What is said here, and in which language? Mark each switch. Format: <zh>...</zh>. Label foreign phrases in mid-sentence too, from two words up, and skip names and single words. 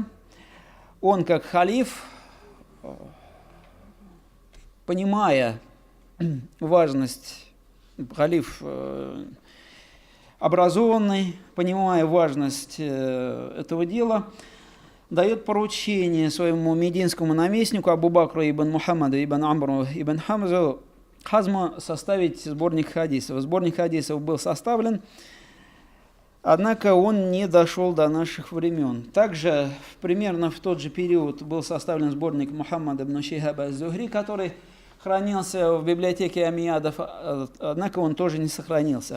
<ru>Он, как халиф, понимая важность, халиф образованный, понимая важность этого дела, дает поручение своему мединскому наместнику Абу Бакру ибн Мухаммаду ибн Амру ибн Хазму составить сборник хадисов. Сборник хадисов был составлен, однако он не дошел до наших времен. Также примерно в тот же период был составлен сборник Мухаммада ибн Шихаба аз-Зухри, который хранился в библиотеке Амиядов, однако он тоже не сохранился.</ru>